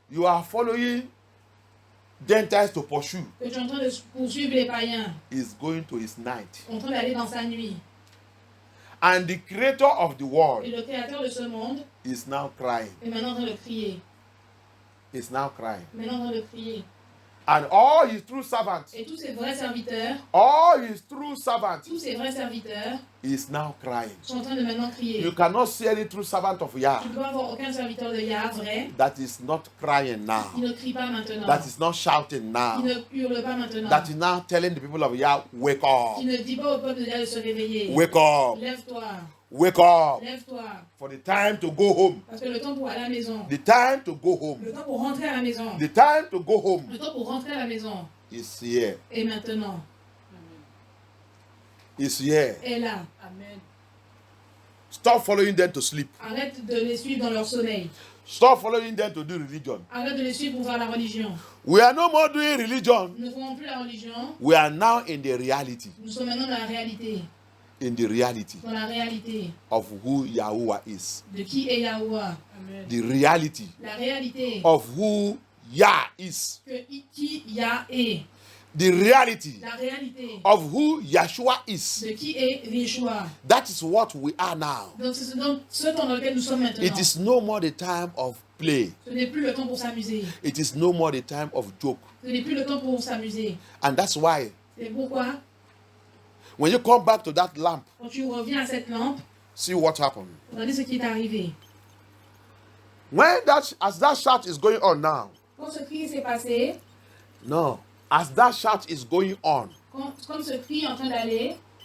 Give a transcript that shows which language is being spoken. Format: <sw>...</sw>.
<en>you are following Gentiles to pursue</en> <fr>que tu es en train de poursuivre les païens,</fr> <en>is going to its night.</en> <fr>en train d'aller dans sa nuit.</fr> <en>And the creator of the</en> <fr>Et</fr> <en>world</en> <fr>le créateur de ce monde</fr> <en>is now crying.</en> <fr>est maintenant en train de crier.</fr> <en>Is now crying.</en> <fr>Maintenant en train de crier.</fr> <en>And all his true servants,</en> <fr>Et tous ces vrais serviteurs,</fr> <en>all his true servants</en> <fr>tous ces vrais serviteurs</fr> <en>is now crying.</en> <fr>sont en train de maintenant crier.</fr> <en>You cannot see any true servant of Yah</en> <fr>Tu ne peux avoir aucun serviteur de Yah vrai</fr> <en>that is not crying now,</en> <fr>qui ne crie pas maintenant,</fr> <en>that is not shouting</en> <fr>qui</fr> <en>now,</en> <fr>ne hurle pas maintenant,</fr> <en>that is now telling the people of Yah, wake up,</en> <fr>qui ne dit pas au peuple de Yah de se réveiller.</fr> <en>wake up,</en> <fr>Lève-toi,</fr> <en>wake up,</en> <fr>lève-toi,</fr> <en>for the time to go home,</en> <fr>parce que le temps pour aller à la maison,</fr> <en>the time to go home,</en> <fr>le temps pour rentrer à la maison,</fr> <en>the time to go home</en> <fr>le temps pour rentrer à la maison</fr> <en>is here,</en> <fr>est maintenant,</fr> <en>is here.</en> <fr>est là.</fr> <en>Amen. Stop following them to sleep.</en> <fr>Arrête de les suivre dans leur sommeil.</fr> <en>Stop following them to do religion.</en> <fr>Arrête de les suivre pour faire la religion.</fr> <en>We are no more doing religion.</en> <fr>Nous ne faisons plus la religion.</fr> <en>We are now in the reality,</en> <fr>Nous sommes maintenant dans la réalité.</fr> <en>in the reality</en> <fr>Dans la réalité</fr> <en>of who Yahuwah is,</en> <fr>de qui est Yahuwah.</fr> <en>Amen. the reality</en> <fr>La réalité</fr> <en>of who Yah is,</en> <fr>qui Yah est.</fr> <en>the reality</en> <fr>La réalité</fr> <en>of who Yeshua is.</en> <fr>de qui est Yeshua.</fr> <en>That is what we are now.</en> <fr>Donc c'est dans ce temps dans lequel nous sommes maintenant.</fr> <en>It is no more the time of play.</en> <fr>Ce n'est plus le temps pour s'amuser.</fr> <en>It is no more the time of joke.</en> <fr>Ce n'est plus le temps pour s'amuser.</fr> <en>And that's why</en> <fr>C'est pourquoi,</fr> <en>when you come back to that lamp,</en> <fr>quand tu reviens à cette lampe,</fr> <en>see what happened.</en> <fr>regardez ce qui est arrivé.</fr> <en>As that shout is going on now,</en> <fr>Quand ce cri s'est passé,</fr> <en>no, as that shout is going on,</en> <fr>comme ce cri est en train d'aller,</fr>